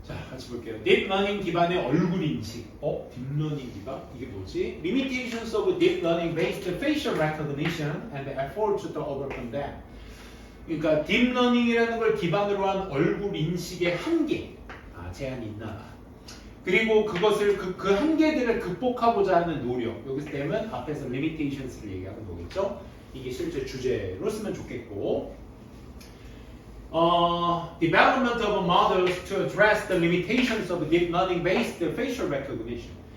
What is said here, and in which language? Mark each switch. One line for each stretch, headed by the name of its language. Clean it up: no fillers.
Korean: 같이 볼게요. Deep Learning 기반의 얼굴 인식. Deep Learning 기반? 이게 뭐지?
English: Limitations of Deep Learning based facial recognition and efforts to overcome them.
Korean: 그러니까 Deep Learning이라는 걸 기반으로 한 얼굴 인식의 한계, 제한이 있나 봐. 그리고 그것을 그 한계들을 극복하고자 하는 노력. 여기서 되면 앞에서 limitations를 얘기하는 거겠죠? 이게 실제 주제로 쓰면 좋겠고.
English: Development of models to address the limitations of deep learning-based facial recognition.